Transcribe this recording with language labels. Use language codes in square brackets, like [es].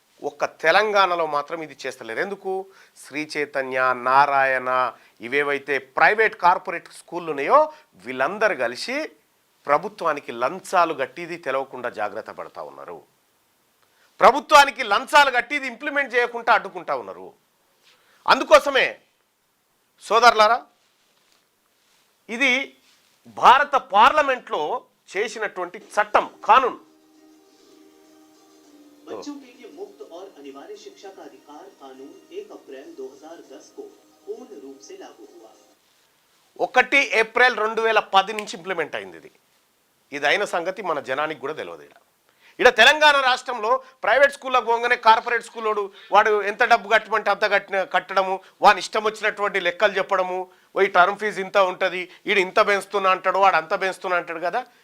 [te] ఒక్క తెలంగాణలో మాత్రం ఇది చేస్తలేరు. ఎందుకు? శ్రీ చైతన్య, నారాయణ, ఇవేవైతే ప్రైవేట్ కార్పొరేట్ స్కూళ్ళు ఉన్నాయో వీళ్ళందరూ కలిసి ప్రభుత్వానికి లంచాలు కట్టిది తెలవకుండా జాగ్రత్త పడతా ఉన్నారు. ప్రభుత్వానికి లంచాలు కట్టిది ఇంప్లిమెంట్ చేయకుండా అడ్డుకుంటా ఉన్నారు. అందుకోసమే సోదరులారా, ఇది భారత పార్లమెంట్లో చేసినటువంటి చట్టం, కానూన్. [hi] अनिवार्य शिक्षा का अधिकार कानून 1 अप्रैल 2010 को पूर्ण रूप से लागू हुआ. [te] 1 ఏప్రిల్ 2010 నుంచి ఇంప్లిమెంట్ అయింది. ఇది అయిన సంగతి మన జనానికి కూడా తెలియదు. ఇక్కడ తెలంగాణ రాష్ట్రంలో ప్రైవేట్ స్కూళ్ళకు పోగానే కార్పొరేట్ స్కూలోడు వాడు ఎంత డబ్బు కట్టమంటే అంత కట్టడము, వాని ఇష్టం వచ్చినటువంటి లెక్కలు చెప్పడము, ఈ టర్మ్ ఫీజు ఇంత ఉంటుంది, వీడు ఇంత పెంచుతున్నా అంటాడు, వాడు అంత పెంచుతున్నా అంటాడు కదా.